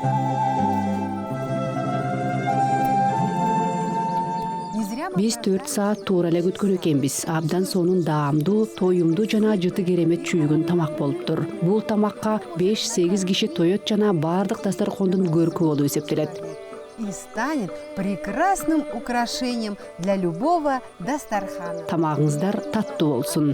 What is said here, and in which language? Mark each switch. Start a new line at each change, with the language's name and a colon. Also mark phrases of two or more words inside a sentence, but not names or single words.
Kyrgyz: Биз 4 саат туура эле күткөн экенбиз. Абдан сонун даамдуу, тоюмдуу жана жыты керемет чүйгүн тамак болуптур. Бул тамакка 5-8 киши тоет жана бардык дастаркондун көркү болуп эсептелет.
Russian: И станет прекрасным украшением для любого дастархана.
Kyrgyz: Тамагыңыздар таттуу болсун.